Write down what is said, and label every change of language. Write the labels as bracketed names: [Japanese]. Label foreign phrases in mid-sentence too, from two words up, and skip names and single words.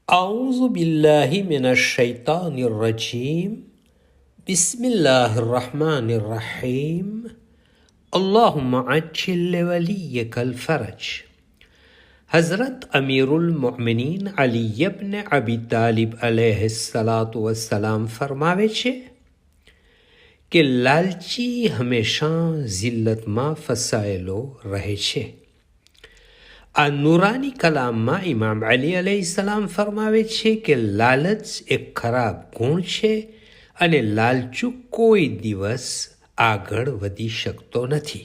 [Arabic] أعوذ بالله من الشيطان الرجيم بسم الله الرحمن الرحيم اللهم عجل لوليك الفرج. [Gujarati] हज़रत अमीरुल मोमिनीन अली इब्न अबी तालिब [Arabic] عليه الصلاة والسلام [Gujarati] फरमावे છે કે લાલચી હંમેશા જિલ્લતમાં ફસાયેલો રહે છે. આ નુરાની કલામમાં ઇમામ અલી અલૈહિસ્સલામ ફરમાવે છે કે લાલચ એક ખરાબ ગુણ છે અને લાલચુ કોઈ દિવસ આગળ વધી શકતો નથી.